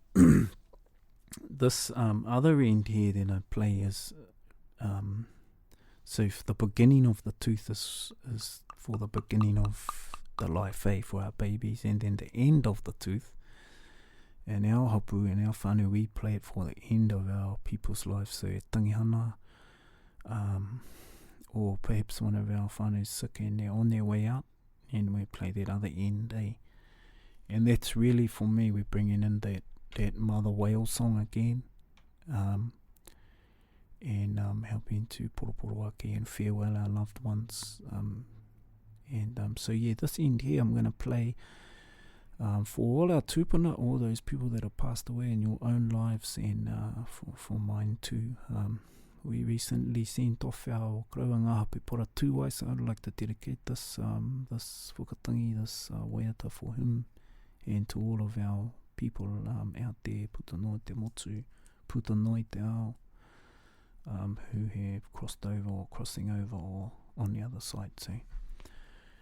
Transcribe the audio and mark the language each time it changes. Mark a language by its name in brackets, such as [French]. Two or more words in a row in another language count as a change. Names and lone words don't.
[English] this other end here that I play is, so the beginning of the tooth is for the beginning of the life, for our babies, and then the end of the tooth, and our hapu and our whānau, we play it for the end of our people's lives. [Māori] So e tangihana, [English] or perhaps one of our whānau's sick and they're on their way out, and we play that other end, and that's really, for me, we're bringing in that mother whale song again, and helping to [Māori] poroporo ake [English] and farewell our loved ones, so this end here I'm going to play for all our tūpuna, all those people that have passed away in your own lives, and for mine too. We recently sent off our Krauanga Hape Pora Tūwai, so I'd like to dedicate this whakatangi, this waiata for him, and to all of our people out there, [Māori] putanoi te motu, putanoi te ao, [English] who have crossed over or crossing over or on the other side.